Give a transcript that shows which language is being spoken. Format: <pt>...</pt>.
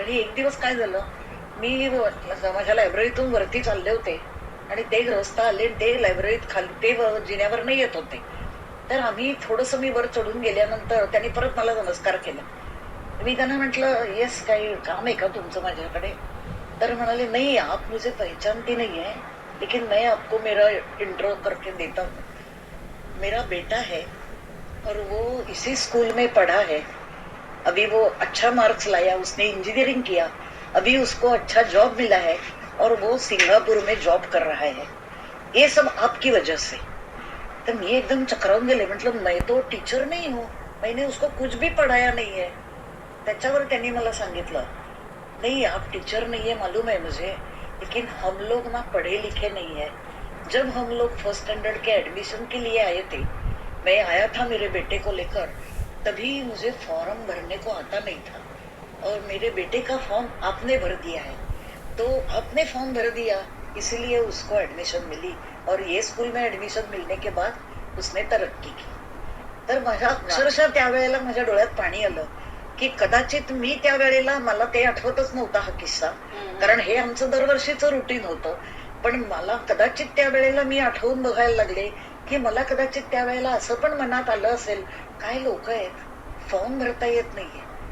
<mr>आणि एक दिवस काय झालं, मी माझ्या लायब्ररीतून वरती चालले होते आणि ते गृहस्थ आले, ते लायब्ररीत खाली ते जिन्यावर नाही येत होते. तर आम्ही थोडस, मी वर चढून गेल्यानंतर त्यांनी परत मला नमस्कार केला. मी त्यांना म्हटलं, येस, काही काम आहे का तुमचं माझ्याकडे. तर म्हणाले,</mr> <hi>नहीं आप मुझे पहचानती नहीं है, लेकिन मैं आपको मेरा इंट्रो करके देता हूँ. मेरा बेटा है और वो इसी स्कूल में पढ़ा है, अभी वो अच्छा मार्क्स लाया, उसने इंजीनियरिंग किया, अभी उसको अच्छा जॉब मिला है और वो सिंगापुर में जॉब कर रहा है, ये सब आपकी वजह से.</hi> <mr>तर मी एकदम चक्रावून गेले. म्हटलं,</mr> <hi>मैं तो टीचर नहीं हूँ, मैंने उसको कुछ भी पढ़ाया नहीं है.</hi> <mr>त्याच्यावर त्यांनी मला सांगितलं,</mr> <hi>नहीं आप टीचर नहीं है मालूम है मुझे, लेकिन हम लोग ना पढ़े लिखे नहीं है. जब हम लोग फर्स्ट स्टैंडर्ड के एडमिशन के लिए आए थे, मैं आया था मेरे बेटे को लेकर, तभी मुझे फॉर्म भरने को आता नहीं था और मेरे बेटे का फॉर्म आपने भर दिया है, तो आपने फॉर्म भर दिया इसलिए उसको एडमिशन मिली और ये स्कूल में एडमिशन मिलने के बाद उसने तरक्की की.</hi> <mr>तर माझ्या अक्षरशः त्यावेळेला माझ्या डोळ्यात पाणी आलं की कदाचित मी त्यावेळेला, मला ते आठवतच नव्हता हा किस्सा, कारण हे आमचं दरवर्षीचं रुटीन होतं. पण मला कदाचित त्यावेळेला मी आठवून बघायला लागले की मला कदाचित त्यावेळेला असं पण मनात आलं असेल, काय लोक आहेत फॉर्म भरता येत नाहीये.</mr>